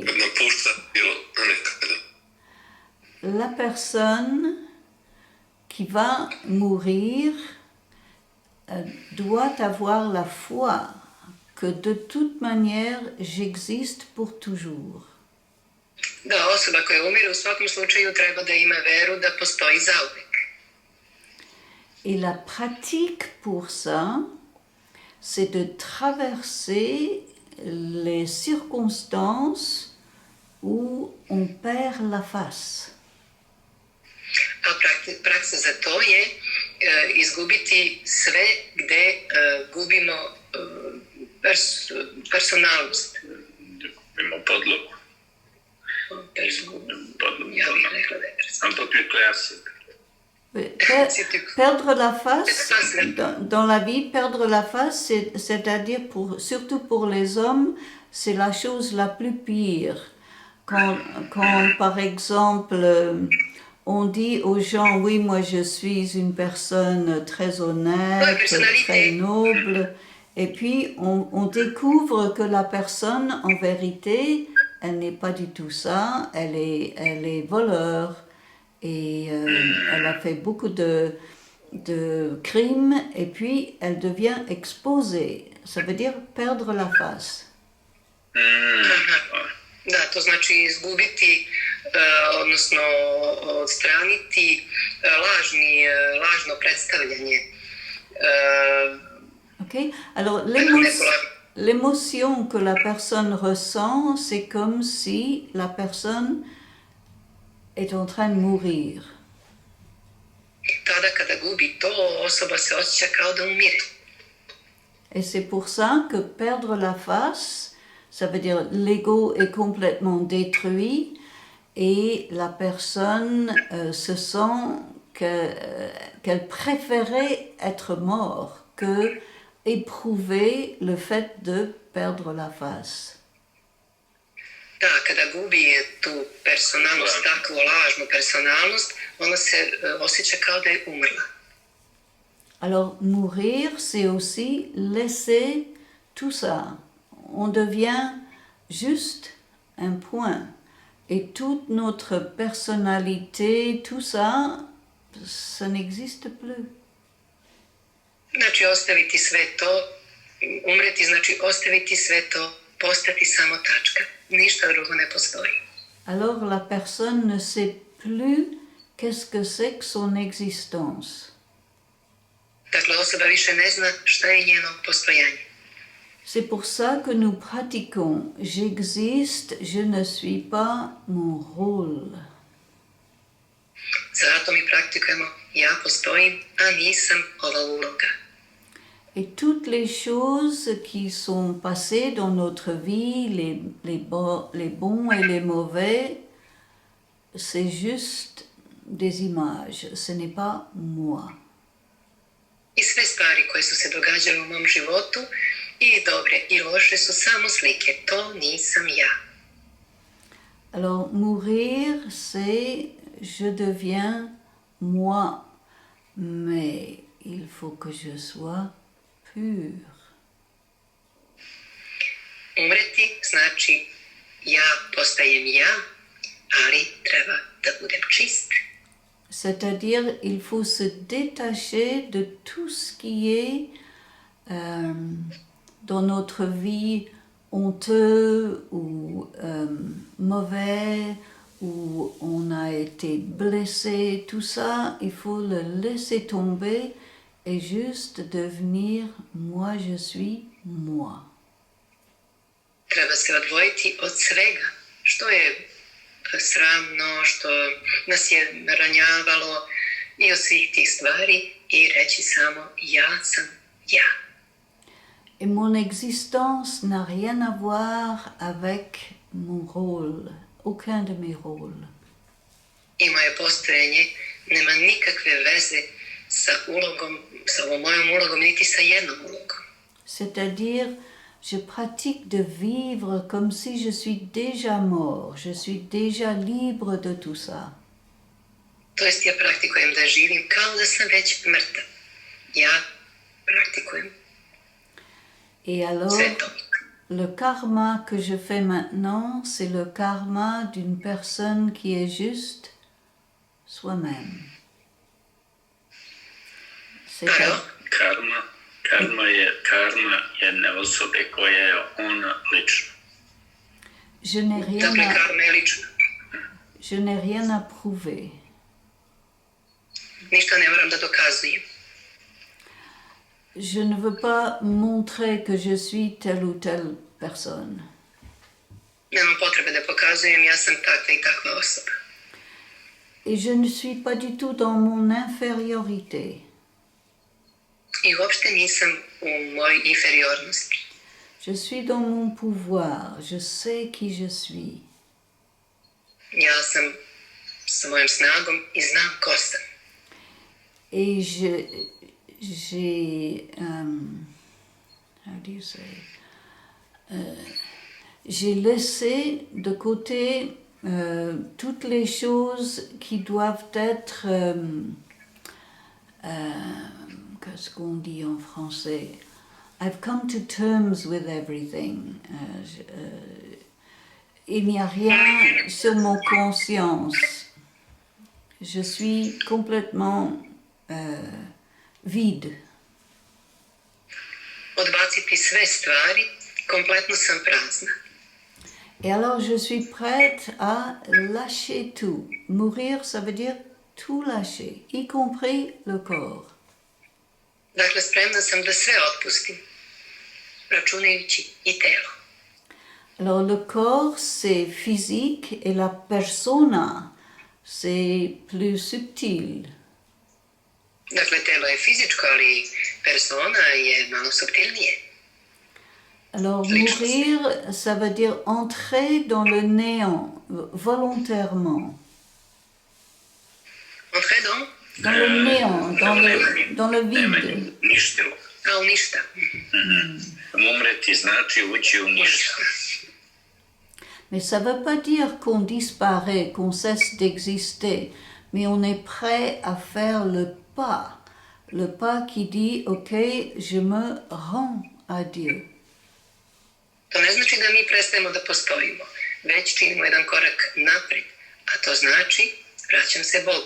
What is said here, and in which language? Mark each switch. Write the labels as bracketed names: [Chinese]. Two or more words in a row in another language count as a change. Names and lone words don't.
[French] La personne qui va mourir doit avoir la foi que de toute manière j'existe pour toujours. [Serbian] Da, osoba koja umire u svakom slučaju treba da ima veru da postoji zauvek. [French] Et la pratique pour ça, c'est de traverser les circonstances où on perd la face. [Serbian] A praksa za to je izgubiti sve gde gubimo personalnost. Gubimo podlogu. Ja bih rekla da je [French] Un peu plus classique. Perdre la face, dans la vie, perdre la face, c'est-à-dire surtout pour les hommes, c'est la chose la plus pire. Quand par exemple, on dit aux gens, oui, moi je suis une personne très honnête, très noble, et puis on découvre que la personne, en vérité, elle n'est pas du tout ça, elle est voleur. Et elle a fait beaucoup de crimes et puis elle devient exposée. Ça veut dire perdre la face. [Serbian] Da, to znači izgubiti, odnosno odstraniti lažno predstavljanje. [French] Ok, alors l'émotion que la personne ressent, c'est comme si la personne est en train de mourir. [Serbian] Tada kada gubi to, osoba se osjeća kao da umire. [French] Et c'est pour ça que perdre la face, ça veut dire l'ego est complètement détruit et la personne se sent qu'elle préférait être mort que éprouver le fait de perdre la face. [Serbian] Da, kada gubi tu personalnost, takvu lažnu personalnost, ona se osjeća kao da je umrla. [French] Alors, mourir, c'est aussi laisser tout ça. On devient juste un point. Et toute notre personnalité, tout ça, ça n'existe plus. [Serbian] Znači, ostaviti sve to, umreti znači ostaviti sve to, postati samo tačka. Ništa drugo ne postoji. [French] Alors la personne ne sait plus qu'est-ce que c'est que son existence. [Serbian] Dakle, osoba više ne zna šta je njeno postojanje. [French] C'est pour ça que nous pratiquons. J'existe, je ne suis pas mon rôle. [Serbian] Zato mi praktikujemo ja postojim, a nisam ova uloga. [French] Et toutes les choses qui sont passées dans notre vie, les bons et les mauvais, c'est juste des images, ce n'est pas moi. [Serbian] I sve stvari koje su se događale u mom životu, i dobre i loše, su samo slike. To nisam ja. [French] Alors, mourir, c'est je deviens moi, mais il faut que je sois pur. [Serbian] Umreti znači ja postajem ja, ali treba da budem čist. [French] C'est-à-dire, il faut se détacher de tout ce qui est dans notre vie honteux ou mauvais, où on a été blessé, tout ça, il faut le laisser tomber et juste devenir moi, je suis moi. [Serbian] Treba se odvojiti od svega što je sramno, što nas je ranjavalo i od svih tih stvari i reći samo ja sam ja. [French] Et mon existence n'a rien à voir avec mon rôle, aucun de mes rôles. [Serbian] I moje postojanje nema nikakve veze sa ulogom, sa ovom mojom ulogom, niti sa jednom ulogom. [French] C'est-à-dire, je pratique de vivre comme si je suis déjà mort, je suis déjà libre de tout ça. [Serbian] To jest, ja praktikujem da živim kao da sam već mrtav. Ja praktikujem [French] Et alors, [Serbian] sve to. [French] le karma que je fais maintenant, c'est le karma d'une personne qui est juste soi-même. C'est Alors, [Serbian] Karma je karma jedne osobe koja je ona lično. [French] je n'ai rien [Serbian] dakle, [French] à, [Serbian] karma je lična. [French] je n'ai rien à prouver. [Serbian] Ništa ne moram da dokazujem. [French] Je ne veux pas montrer que je suis telle ou telle personne. [Serbian] Nemam potrebe da pokazujem, ja sam takva i takva osoba. [French] Et je ne suis pas du tout dans mon infériorité. [Serbian] I uopšte nisam u mojoj inferiornosti. [French] Je suis dans mon pouvoir, je sais qui je suis. [Serbian] Ja sam sa mojom snagom i znam ko sam. [French] Et j'ai, [English] how do you say, [French] j'ai laissé de côté toutes les choses qui doivent être, qu'est-ce qu'on dit en français? [English] I've come to terms with everything. [French] Il n'y a rien sur mon conscience. Je suis complètement vide. [Serbian] Odbaciti sve stvari, kompletno sam prazna. [French] Et alors je suis prête à lâcher tout. Mourir, ça veut dire tout lâcher, y compris le corps. [Serbian] Dakle, spremna sam da sve otpustim, računajući i telo. [French] Alors le corps, c'est physique et la persona, c'est plus subtil. [Serbian] Dakle, telo je fizičko, ali persona je malo subtilnije. [French] Alors mourir, ça veut dire entrer dans le néant, volontairement. Entrer dans? Dans le néant, dans le vide. [Serbian] Ništilo. A u ništa. Umreti znači ući u ništa. [French] Mais ça ne veut pas dire qu'on disparaît, qu'on cesse d'exister, mais on est prêt à faire le pas qui dit, ok, je me rends à Dieu. [Serbian] To ne znači da mi prestajemo da postojimo, već činimo jedan korak napred, a to znači vraćam se Bogu.